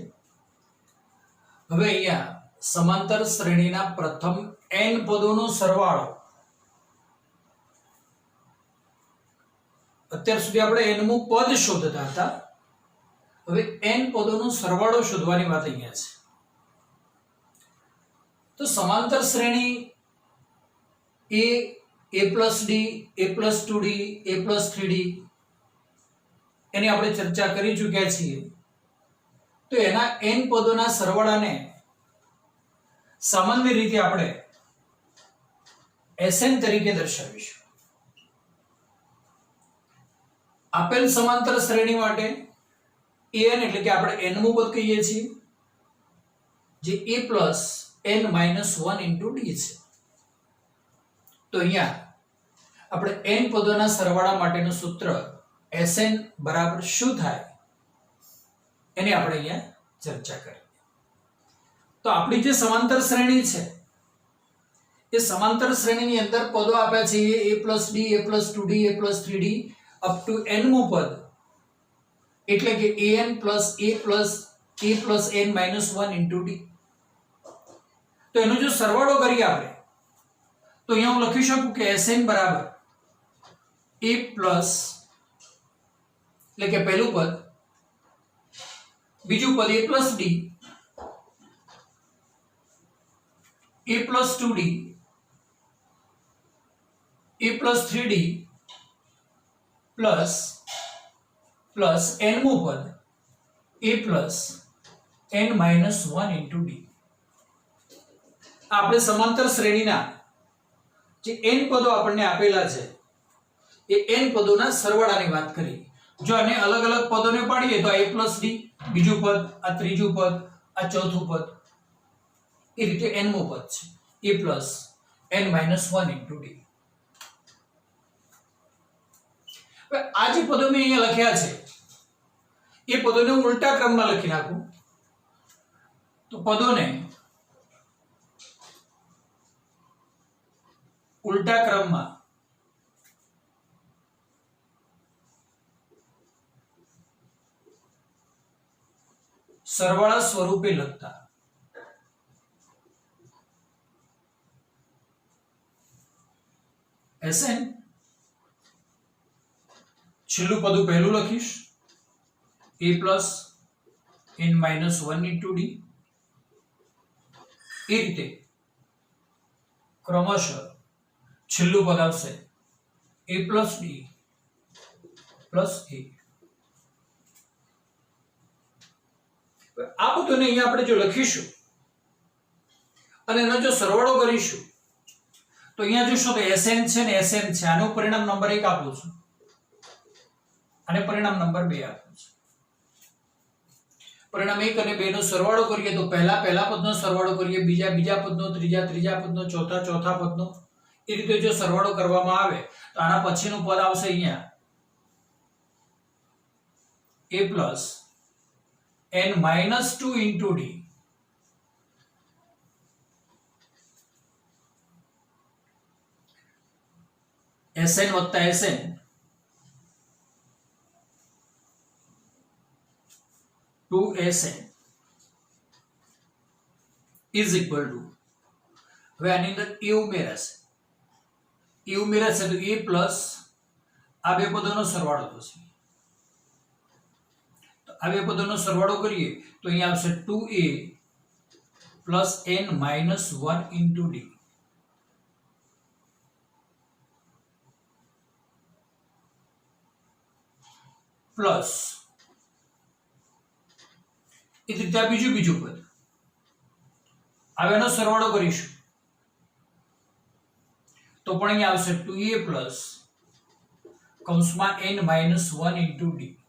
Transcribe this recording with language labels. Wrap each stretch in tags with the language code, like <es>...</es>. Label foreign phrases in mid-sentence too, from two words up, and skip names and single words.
<gu>હવે અહીંયા સમાંતર શ્રેણીના પ્રથમ એન પદોનો સરવાળો, અત્યાર સુધી આપણે એનમું પદ શોધતા હતા, હવે એન પદોનો સરવાળો શોધવાની વાત અહીંયા છે. તો સમાંતર શ્રેણી</gu> <en>a plus d, a plus 2d, a plus 3d</en> <gu>એની આપણે ચર્ચા કરી ચૂક્યા છીએ. તો એના n પદોના સરવાળાને સામાન્ય રીતે આપણે Sn તરીકે દર્શાવીશું. આપેલ સમાંતર શ્રેણી માટે an એટલે કે આપણે nમું પદ કહીએ છીએ, જે</gu> <en>a plus n minus 1 into d</en> <gu>છે. તો અહીંયા આપણે n પદોના સરવાળા માટેનું સૂત્ર Sn બરાબર શું થાય એની આપણે અહીંયા ચર્ચા કરીએ. તો આપણી જે સમાંતર શ્રેણી છે એ સમાંતર શ્રેણીની અંદર પદો આપ્યા છે</gu> <en>a plus d, a plus 2d, a plus 3d up to</en> <gu>nમું પદ, એટલે કે</gu> <en>an plus a plus n minus 1 into d.</en> <gu>તો એનો જો સરવાળો કરીએ આપણે તો અહીંયા હું લખી શકું કે Sn બરાબર</gu> <en>a plus</en> <gu>એટલે કે પહેલું પદ, બીજું પદ</gu> <en>a plus d, a plus 2d, a plus 3d પ્લસ</en> <gu>nમું પદ</gu> <en>a plus n minus 1 into d.</en> <gu>આપણે સમાંતર શ્રેણીના જે n પદો આપણને આપેલા છે એ n પદોના સરવાળાની વાત કરી. જો આને અલગ અલગ પદોને પાડીએ તો</gu> <en>a plus d</en> <gu>બીજું પદ, આ ત્રીજું પદ, આ ચોથું પદ, એ રીતે nમું પદ છે</gu> <en>a plus n minus 1 into d.</en> <gu>હવે આ જે પદો મેં અહીંયા લખ્યા છે એ પદોને હું ઉલટા ક્રમમાં લખી નાખું તો પદોને ઉલટા ક્રમમાં સરવાળા સ્વરૂપે લખતા Sn છેલ્લું પદ પહેલું લખીશ</gu> <en>a plus n minus 1 into d.</en> <gu>એ રીતે ક્રમશઃ છેલ્લું પદ આવશે</gu> <en>a plus d plus a.</en> <gu>આ બધું અહીંયા આપણે જો લખીશું અને એનો જો સરવાળો કરીશું તો અહીંયા જોશો તો Sn છે ને Sn છે, આનું પરિણામ નંબર 1 આપું છું અને પરિણામ નંબર 2 આપું છું. પરિણામ 1 અને 2 નો સરવાળો કરીએ તો પહેલા પદનો સરવાળો કરીએ, બીજા પદનો, ત્રીજા પદનો, ચોથા પદનો, એ રીતે જો સરવાળો કરવામાં આવે તો આના પછીનું પદ આવશે અહીંયા</gu> <en>a plus n minus 2 into d. Sn વત્તા Sn to Sn is equal to,</en> <gu>હવે આની અંદર a ઉમેરાશે તો</gu> <en>a plus</en> <gu>આ બે પદોનો સરવાળો થશે. તો આ બે પદોનો સરવાળો કરીએ તો અહીંયા આવશે</gu> <en>2a plus n minus 1 into d.</en> <gu>પ્લસ એ રીતે આ બીજું પદ, આનો સરવાળો કરીશું તો પણ અહીંયા આવશે</gu> <en>2a plus</en> <gu>કૌંસમાં</gu> <en>n minus 1 into d.</en>